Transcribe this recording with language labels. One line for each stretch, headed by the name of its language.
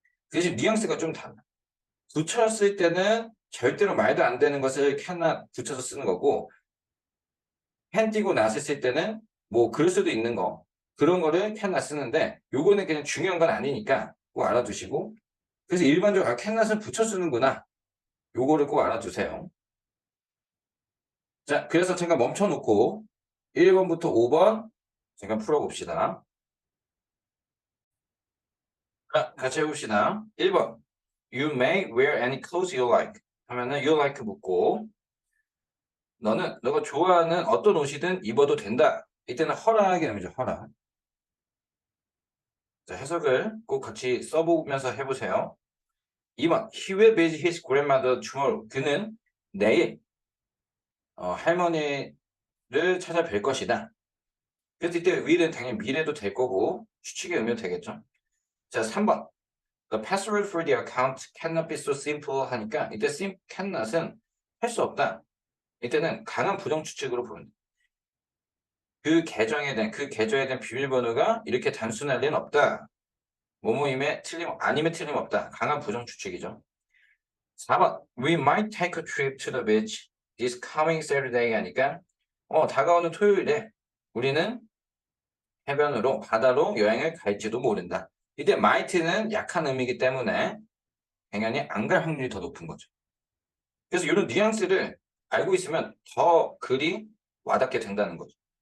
Korean: 대신 뉘앙스가 좀 달라. 붙였을 때는 절대로 말도 안 되는 것을 can not 붙여서 쓰는 거고 can 띄고 not을 쓸 때는 뭐 그럴 수도 있는 거 그런 거를 can not 쓰는데 요거는 그냥 중요한 건 아니니까 꼭 알아두시고 그래서 일반적으로 can not을 붙여 쓰는구나 요거를 꼭 알아두세요. 자, 그래서 잠깐 멈춰놓고 1번부터 5번 잠깐 풀어봅시다. 자, 같이 해봅시다. 1번.
English: You may wear any clothes you like.
Korean: 하면은 you like 묻고 너가 좋아하는 어떤 옷이든 입어도 된다. 이때는 허락의 의미죠. 허락. 자, 해석을 꼭 같이 써보면서 해보세요. 2번.
English: He will visit his grandmother tomorrow.
Korean: 그는 내일 할머니를 찾아뵐 것이다. 그래서 이때 will은 당연히 미래도 될 거고 추측의 의미도 되겠죠. 자, 3번.
English: The password for the account cannot be so simple
Korean: 하니까 이때 cannot은 할 수 없다. 이때는 강한 부정 추측으로 보면 그 계정에 대한 비밀번호가 이렇게 단순할 리는 없다. 뭐뭐임에 아님에 틀림없다. 강한 부정 추측이죠. 4번.
English: We might take a trip to the beach this coming Saturday
Korean: 하니까 다가오는 토요일에 우리는 해변으로 바다로 여행을 갈지도 모른다. 이때 might는 약한 의미이기 때문에 당연히 안 갈 확률이 더 높은 거죠. 그래서 이런 뉘앙스를 알고 있으면 더 글이 와닿게 된다는 거죠.